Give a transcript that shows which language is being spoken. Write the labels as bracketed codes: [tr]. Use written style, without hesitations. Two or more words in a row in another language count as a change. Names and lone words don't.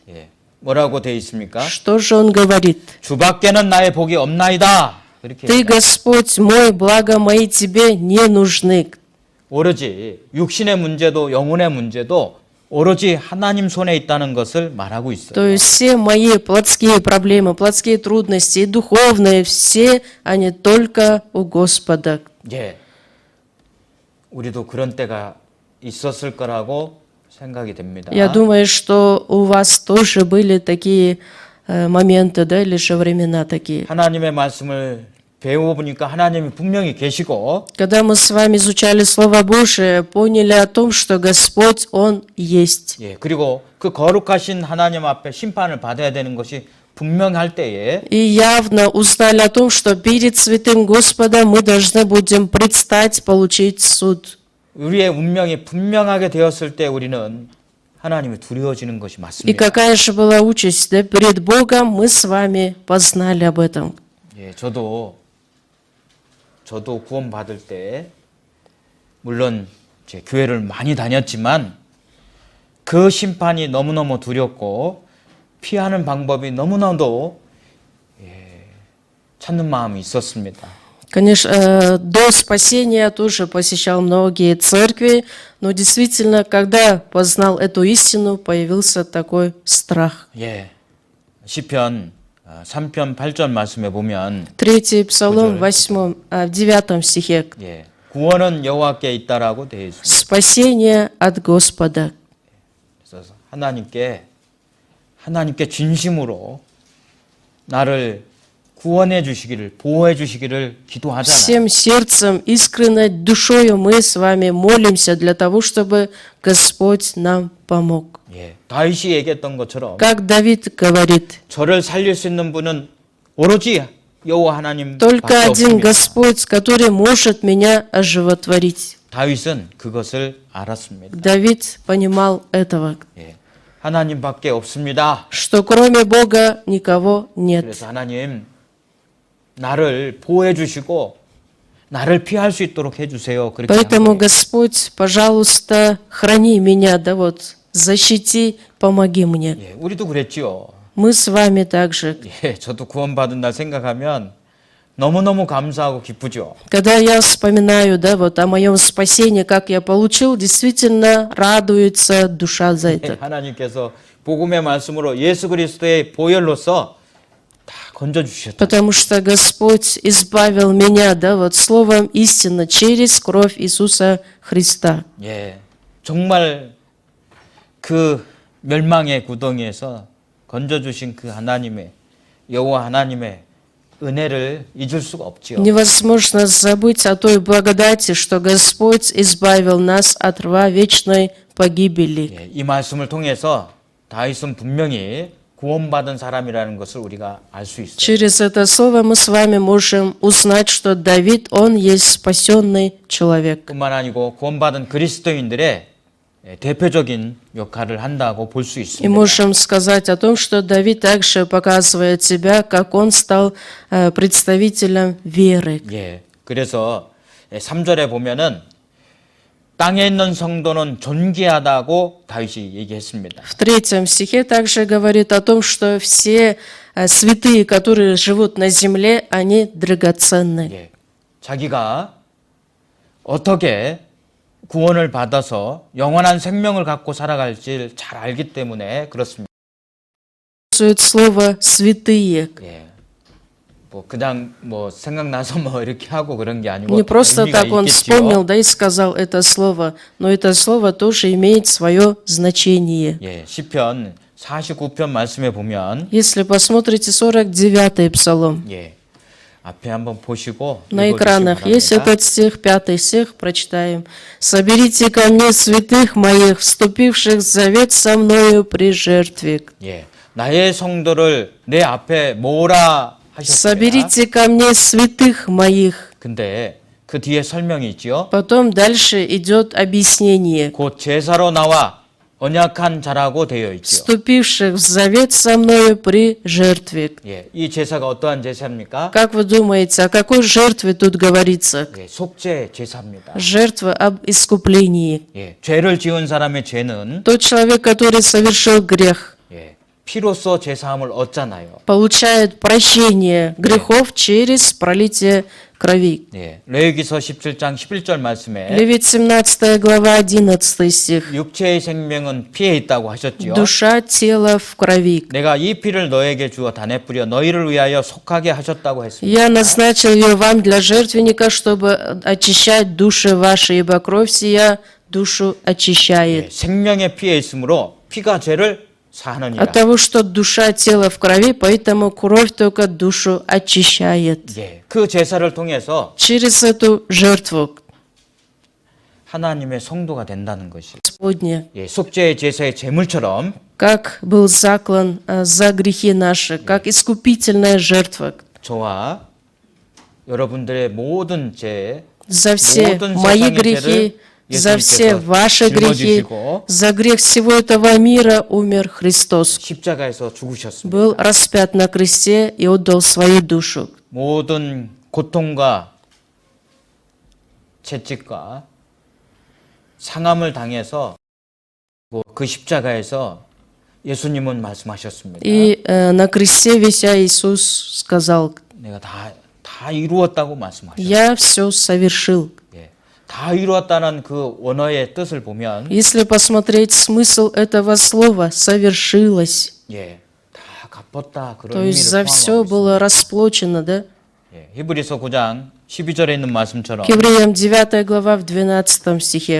[ko] 예. 뭐라고 돼 있습니까? [ru] что же он говорит? [ko] 주밖에는 나의 복이 없나이다. 그렇게 [ru] Ты, Господь мой, благо мои тебе не нужны. [ko] 오로지 육신의 문제도 영혼의 문제도 오로지 하나님 손에 있다는 것을 말하고 [ru] То [ko] 있어요. [ru] есть все мои плотские проблемы, плотские трудности и духовные, все они только у Господа. [ko] 예. 우리도 그런 때가 있었을 거라고 생각이 됩니다. [ru] Я думаю, что у вас тоже были такие моменты, да, или же времена такие. [ko] 하나님의 말씀을 배워보니까 하나님이 분명히 계시고 [ru] Когда мы с вами изучали Слово Божие, поняли о том, что Господь, Он есть. [ko] 예. 그리고 그 거룩하신 하나님 앞에 심판을 받아야 되는 것이 분명할 때에 [ru] И явно узнали о том, что перед святым Господом мы должны будем предстать, получить суд. [ko] 우리의 운명이 분명하게 되었을 때 우리는 하나님이 두려워지는 것이 [ru] И [ko] 맞습니다. [ru] какая же была участь, да, перед Богом мы с вами познали об этом. [ko] 예, 저도 구원 받을 때 물론 제 교회를 많이 다녔지만 그 심판이 너무너무 두렵고 피하는 방법이 너무나도 찾는 마음이 있었습니다. [ru] Конечно, до спасения я тоже посещал многие церкви, но действительно, когда познал эту истину, появился такой страх. [ko] 예, 시편 3편 8절 말씀에 보면 [ru] 3 Псалом 9 стихе. [ko] 예, 구원은 여호와께 있다라고 되어 있습니다. [ru] Спасение от Господа. [ko] 그래서 하나님께 진심으로 나를 구원해 주시기를 보호해 주시기를 기도하잖아요. [ru] Всем сердцем, искренней душою мы с вами молимся для того, чтобы Господь нам помог. [ko] 예, 다윗이 얘기했던 것처럼 [ru] Как Давид говорит, [ko] 저를 살릴 수 있는 분은 오로지 여호와 하나님밖에 [ru] только один [ko] 없습니다. [ru] Господь, который может меня оживотворить. [ko] 다윗은 그것을 알았습니다. [ru] Давид понимал этого, [ko] 예, 하나님밖에 없습니다. [ru] что кроме Бога никого нет. [ko] 그래서 하나님 나를 보호해 주시고 나를 피할 수 있도록 해 주세요. 그렇게 [ru] Поэтому, [ko] 한 거예요. [ru] Господь, пожалуйста, храни меня, да вот, защити, помоги мне. [ko] 예, 우리도 그랬지요. [ru] Мы с вами также. [ko] 예, 저도 구원받은 날 생각하면 너무너무 감사하고 기쁘죠. [ru] Когда я вспоминаю, да, вот о моем спасении, как я получил, действительно радуется душа за [ko] 예, [ru] это. [ko] 하나님께서 복음의 말씀으로 예수 그리스도의 보혈로서 다 건져 주셨다. [ru] Потому что Господь избавил меня, да, вот словом истины, через кровь Иисуса Христа. [ko] 예, 정말 그 멸망의 구덩이에서 건져 주신 그 하나님의 여호와 하나님의 은혜를 잊을 수가 없지요. [ru] Невозможно забыть о той благодати, что Господь избавил нас от рва вечной погибели. [ko] 예, 이 말씀을 통해서 다윗은 분명히 구원받은 사람이라는 것을 우리가 알 수 있어요. [ru] Через это слово мы с вами можем узнать, что Давид, он есть спасенный человек. [ko] 뿐만 아니고 구원받은 그리스도인들의 대표적인 역할을 한다고 볼 수 [ru] И [ko] 있습니다. [ru] можем сказать о том, что Давид также показывает себя, как он стал представителем веры. [ko] 예. 그래서 3절에 보면은 땅에 있는 성도는 존귀하다고 다윗이 얘기했습니다. [ru] В 3 стихе также говорит о том, что все святые, которые живут на земле, они драгоценны. [ko] 예. 자기가 어떻게 구원을 받아서 영원한 생명을 갖고 살아갈지 잘 알기 때문에 그렇습니다. [ru] Использует слово «святые». [ko] 예. 뭐 그냥 뭐 생각나서 뭐 이렇게 하고 그런 게 아니고 [ru] Не просто [ko] 의미가 [ru] так он [ko] 있겠지요. [ru] вспомнил, да, и сказал это слово, но это слово тоже имеет свое значение. [ko] 예. 시편 49편 말씀에 보면 [ru] Если посмотрите 49-й псалом, [ko] 예. 앞에 한번 보시고 [ru] на [ko] 읽어주시기 [ru] экранах есть [ko] 바랍니다. [ru] этот стих, 5 стих, прочитаем. «Соберите ко мне святых моих, вступивших в завет со мною при жертве». [ko] 예. 나의 성도를 내 앞에 모으라 하셨어요. [ru] «Соберите ко мне святых моих». [ko] 근데 그 뒤에 설명이 있지요. [ru] Потом дальше идет объяснение. [ko] 곧 제사로 나와 언약한 자라고 되어 있죠. [ru] «Вступивших в завет со мною при жертве». [ko] 예, 이 제사가 어떠한 제사입니까? [ru] Как вы думаете, о какой жертве тут говорится? [ko] 예, 속죄 제사입니다. [ru] Жертва об искуплении. [ko] 예, 죄를 지은 사람의 죄는 [ru] Тот человек, который совершил грех, [ko] 예, 피로써 제사함을 얻잖아요. [ru] получает прощение грехов через пролитие крови. [ko] 예, 레위기서 17장 11절 말씀에 [ru] Левит 17 глава 11 стих. [ko] 육체의 생명은 피에 있다고 하셨지요. [ru] Душа, тело в крови. [ko] 내가 이 피를 너에게 주어 단에 뿌려 너희를 위하여 속하게 하셨다고 했습니다. [ru] Я назначил ее вам для жертвенника, чтобы очищать души ваши, ибо кровь сия душу [ko] 예, [ru] очищает. [ko] 생명의 피에 있으므로 피가 죄를 사하느니라. [ru] От того, что душа, тело в крови, поэтому кровь только душу очищает. [ko] 예, 그 제사를 통해서 [ru] Через эту жертву [ko] 하나님의 성도가 된다는 것이. [ru] Господня, [ko] 예, 속죄의 제사의 제물처럼 [ru] как был заклан за грехи наши, как искупительная жертва. [ko] 저와 여러분들의 모든 죄, [ru] За все [ko] 모든 [ru] мои [ko] 세상의 [ru] грехи, [ko] 죄를 [ru] за все [ko] 예수님께서 [ru] ваши грехи, [ko] 짊어지시고 [ru] за грех всего этого мира умер Христос. [ko] 십자가에서 죽으셨습니다. [ru] Был распят на кресте и отдал свою душу. [ko] 모든 고통과 채찍과 상함을 당해서 그 십자가에서 예수님은 말씀하셨습니다. [ru] И на кресте вися Иисус сказал: [ko] 내가 다 이루었다고 말씀하셨어요. [ru] «Я все совершил». [ko] 예, 다 이루었다는 그 원어의 뜻을 보면 [ru] Если посмотреть смысл этого слова «совершилось», [ko] 예, 다 갚았다 그런 [ru] то есть [ko] 의미를 [ru] за все [ko] 포함하고 있습니다. [ru] было расплачено, да? [ko] 예, 히브리서 9장 12절에 있는 말씀처럼 [ru] К евреям 9 глава в 12 стихе.